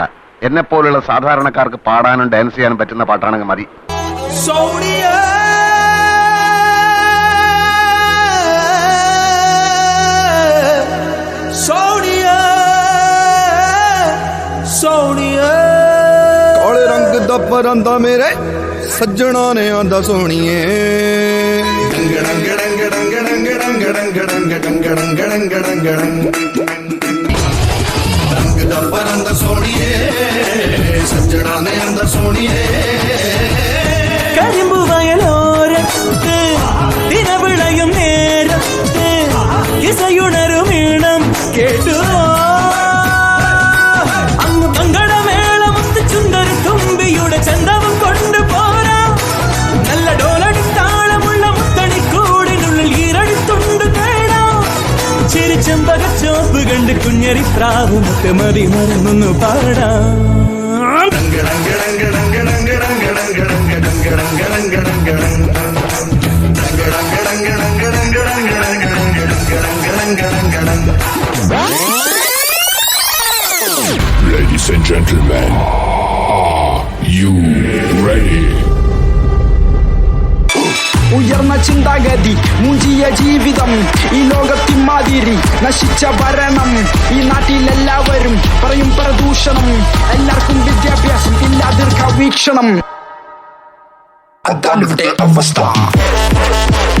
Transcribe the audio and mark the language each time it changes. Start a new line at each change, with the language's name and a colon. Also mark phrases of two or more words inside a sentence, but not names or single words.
Malayalam: എന്നെ പോലുള്ള സാധാരണക്കാർക്ക് പാടാനും ഡാൻസ് ചെയ്യാനും പറ്റുന്ന പാട്ടാണെങ്കിൽ മതി.
Punjabi: ਕਾਲੇ ਰੰਗ ਦਾ ਪਰਾਂਦਾ ਮੇਰੇ ਸੱਜਣਾ ਨੇ ਆਂਦਾ ਸੋਹਣੀਏ ਡੰਗ ਡੰਗ ਡੰਗ ਡੰਗ ਡੰਗ ਡੰਗ ਡੰਗ ਡੰਗ ਡੰਗ ਡੰਗ ਡੰਗ ਰੰਗ ਦਾ ਪਰਾਂਦਾ ਸੋਹਣੀਏ ਸੱਜਣਾ ਨੇ ਆਂਦਾ ਸੋਹਣੀਏ
Malayalam: കരിമ്പു വയലോരത്ത് ദിനവിളയും നേരത്ത് ഇസയുണരും ഈണം കേട്ടുവോ അങ്ങ് മംഗളമേളമൊത്ത് ചുണ്ടൊരു തുമ്പിയുടെ ചന്തവും കൊണ്ടുപോരാ നല്ല ഡോലടിത്താളമുള്ള മുത്തണിക്കൂടിനുള്ളിൽ ഈരടിത്തുണ്ട് തേടാം ചിരിച്ചമ്പകച്ചോപ്പ് കണ്ട് കുഞ്ഞരിപ്രാവുമൊക്കെ മതി മറന്നൊന്നു പാടാം
English: Ladies and gentlemen, are you ready?
Malayalam: ഉയർന്ന ചിന്താഗതി മുഞ്ചിയ ജീവിതം ഈ ലോകത്തിമാതിരി നശിച്ച ഭരണം ഈ നാട്ടിലെല്ലാവരും പറയും പ്രദൂഷണം എല്ലാവർക്കും വിദ്യാഭ്യാസം ഇല്ലാതിർക്ക വീക്ഷണം അതാണ് ഇവിടെ അവസ്ഥ